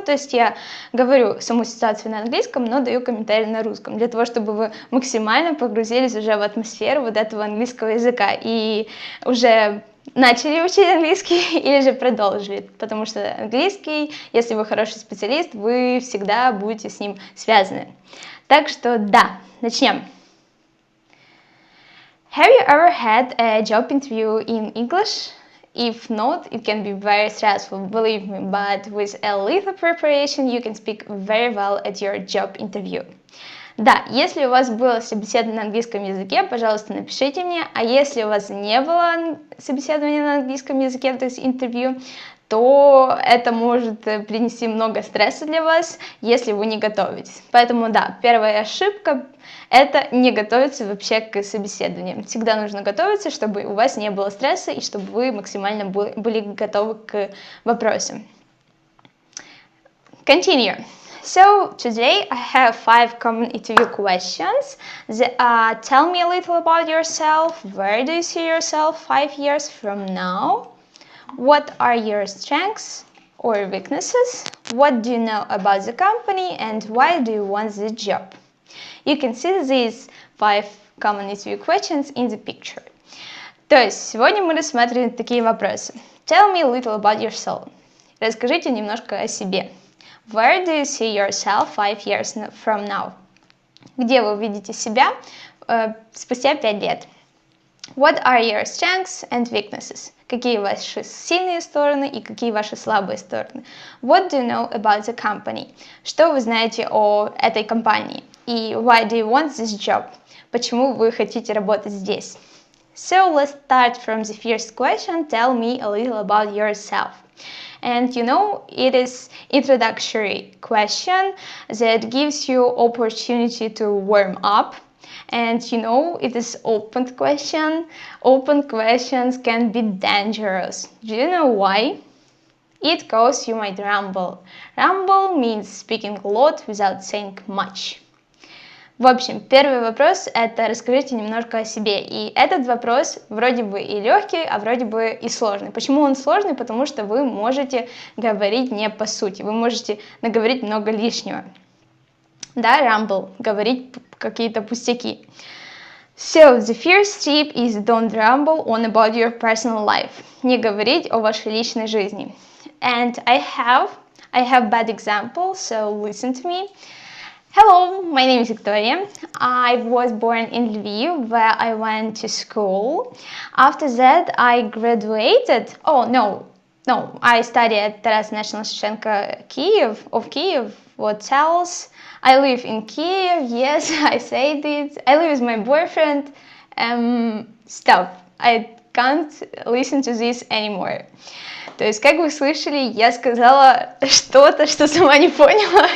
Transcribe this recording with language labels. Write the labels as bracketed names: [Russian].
[Russian] То есть я говорю саму ситуацию на английском, но даю комментарий на русском, для того, чтобы вы максимально погрузились уже в атмосферу вот этого английского языка и уже начали учить английский или же продолжили, потому что английский, если вы хороший специалист, вы всегда будете с ним связаны. Так что да, начнем. [English] Have you ever had a job interview in English? If not, it can be very stressful, believe me, but with a little preparation you can speak very well at your job interview. [Russian] Да, если у вас было собеседование на английском языке, пожалуйста, напишите мне, а если у вас не было собеседования на английском языке, то есть интервью, то это может принести много стресса для вас, если вы не готовитесь. Поэтому да, первая ошибка – это не готовиться вообще к собеседованию. Всегда нужно готовиться, чтобы у вас не было стресса и чтобы вы максимально были готовы к вопросам. [English] Continue. So today I have 5 common interview questions. Tell me a little about yourself. Where do you see yourself 5 years from now? What are your strengths or weaknesses? What do you know about the company and why do you want the job? You can see these 5 common interview questions in the picture. [Russian] То есть сегодня мы рассматриваем такие вопросы. [English] Tell me a little about yourself. [Russian] Расскажите немножко о себе. [English] Where do you see yourself 5 years from now? [Russian] Где вы видите себя спустя 5 лет? [English] What are your strengths and weaknesses? [Russian] Какие ваши сильные стороны и какие ваши слабые стороны? [English] What do you know about the company? [Russian] Что вы знаете о этой компании? И [English] why do you want this job? [Russian] Почему вы хотите работать здесь? [English] So let's start from the first question. Tell me a little about yourself. And you know, it is introductory question that gives you opportunity to warm up. And you know, it is open question. Open questions can be dangerous. Do you know why? It causes you might ramble. Ramble means speaking a lot without saying much. [Russian] В общем, первый вопрос – это расскажите немножко о себе. И этот вопрос вроде бы и легкий, а вроде бы и сложный. Почему он сложный? Потому что вы можете говорить не по сути. Вы можете наговорить много лишнего. Да, ramble, говорить какие-то пустяки. [English] So, the first tip is don't ramble on about your personal life. [Russian] Не говорить о вашей личной жизни. [English] And I have bad example, so listen to me. Hello, my name is Victoria. I was born in Lviv, where I went to school. After that, I graduated. I studied at Taras National Shevchenko Kyiv. What else? I live in Kyiv. Yes, I said it. I live with my boyfriend. Stop. I can't listen to this anymore. [Russian] То есть, как вы слышали, я сказала что-то, что сама не поняла.